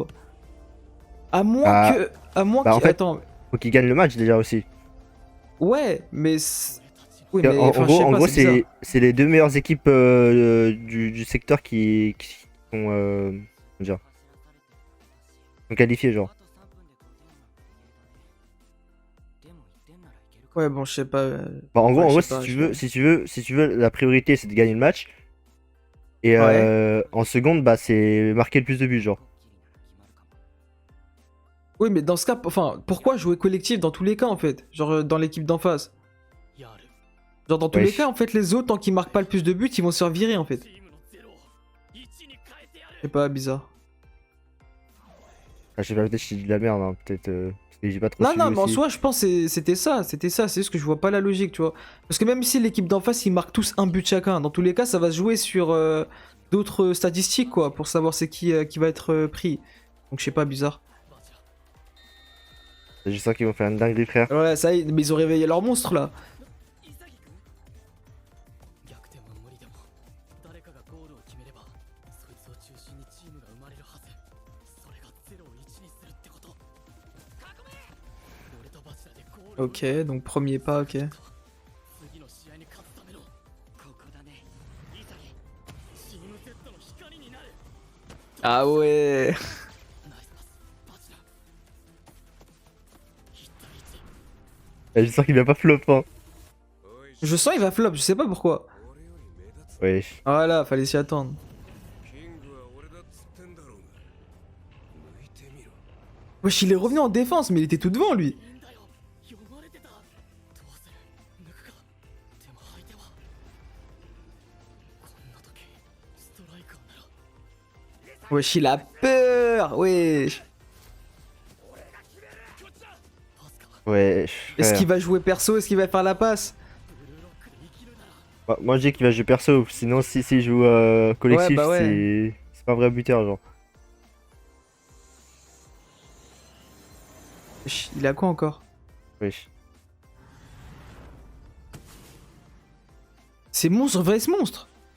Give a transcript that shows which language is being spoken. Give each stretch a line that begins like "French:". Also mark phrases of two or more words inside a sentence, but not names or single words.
French: À moins Bah, que. À moins bah, que. en fait- Attends. Faut qu'ils gagnent le match déjà aussi. Ouais, mais. Oui, mais En enfin, je sais gros, pas, c'est bizarre. c'est les deux meilleures équipes du secteur qui sont, comment dire, sont qualifiées, genre.
Japanese: あと3分で5点は入れたね。でも1点ならいけるか。
French: Ouais, bon, je sais pas. Bon, en Ouais, gros, je sais pas, si je tu veux, sais si tu veux, la priorité c'est de gagner le match. Et Ouais. en seconde, bah, c'est marquer le plus de buts, genre. Oui, mais dans ce cas, enfin, pourquoi jouer collectif dans tous les cas en fait? Genre dans l'équipe d'en face.
Japanese: やる。
French: Genre dans tous Ouais. les cas, en fait, les autres, tant qu'ils marquent pas le plus de buts, ils vont se faire virer en fait.
Japanese: チームのゼロを1に変えてやる。
French: C'est pas bizarre. Ah, je sais pas, peut-être que je dis de la merde, hein, peut-être. Parce que j'ai pas trop Non, suivi non, mais en aussi. soi, je pense que c'était ça, c'est juste que je vois pas la logique, tu vois. Parce que même si l'équipe d'en face, ils marquent tous un but chacun, dans tous les cas, ça va se jouer sur d'autres statistiques, quoi, pour savoir c'est qui va être pris. Donc je sais pas, bizarre. バチラ C'est juste ça qu'ils vont faire une dinguerie, frère. Ouais, ça y est, mais ils ont réveillé leur monstre, là.
Japanese: 潔く逆転は無理でも誰かがゴールを決めればそいつを中心にチームが生まれるはず。それが0を1にするってこと。俺とバチラでゴールを
French: Ok, donc premier pas, ok.
Japanese: 次の試合に勝つためのここだね。チーム Z の光になる。
French: Ah ouais.
Japanese: ナイスパスバチラ。1対1。
French: J'espère qu'il va pas flop, hein.
Japanese: おい
French: Je sens il va flop, je sais pas pourquoi.
Japanese: 俺より目立つ
French: Wesh. Voilà, fallait s'y attendre.
Japanese: キングは俺だっつってんだろうが抜いてみろ
French: Wesh, il est revenu en défense, mais il était tout devant, lui.
Japanese: いいんだよ読まれてた。どうする抜くか。でも相手はこんな時ストライカーなら
French: Wesh, il a peur. Wesh.
Japanese: パスか。
French: Wesh. Est-ce frère. qu'il va jouer perso? Est-ce qu'il va faire la passe?
Japanese: ブルーロックで生きるなら
French: Bah, moi, je dis qu'il va jouer perso. Sinon, s'il joue collectif, Ouais, bah ouais. c'est pas un vrai buteur, genre. Wesh, il a quoi encore? Wesh. C'est monstre, vrai ce monstre.